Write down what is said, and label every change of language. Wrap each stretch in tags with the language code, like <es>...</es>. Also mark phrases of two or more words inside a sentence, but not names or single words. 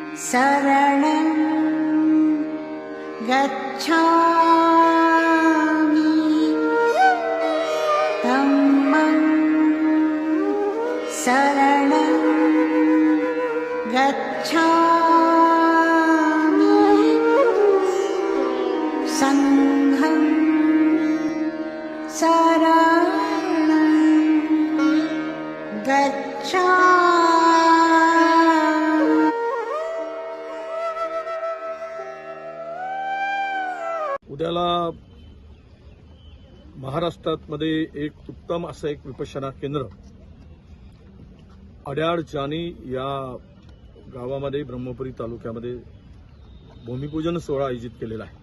<pi>शरणं गच्छामि धम्मं शरणं गच्छामि संघं शरणं गच्छामि।</pi> <mr>उद्याला महाराष्ट्रामध्ये एक उत्तम असं एक विपश्यना केंद्र अड्याळ जानी या गावामध्ये ब्रह्मपुरी तालुक्यामध्ये भूमिपूजन सोहळा आयोजित केलेला आहे।</mr>